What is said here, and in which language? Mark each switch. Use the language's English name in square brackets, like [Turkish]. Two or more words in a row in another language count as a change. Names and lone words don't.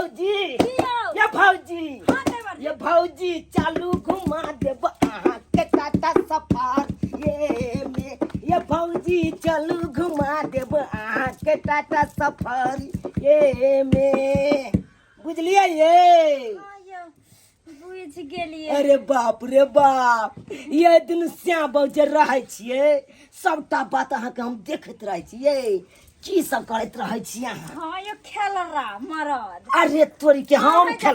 [Maithili] भौजी चालू घुमा देब अहाँ के टाटा सफारी में ये भौजी चालू घुमा देब अहाँ के टाटा सफारी में बुझलिए ये बुझ गेलिए अरे बाप रे बाप ये दिन श्याम बाबू जे रहे छिए सबटा बात अहाँ के हम देखत रहे छिए की सब करत रहे छी अहाँ हां यो खेलरा मरद अरे तोरी के हम खेल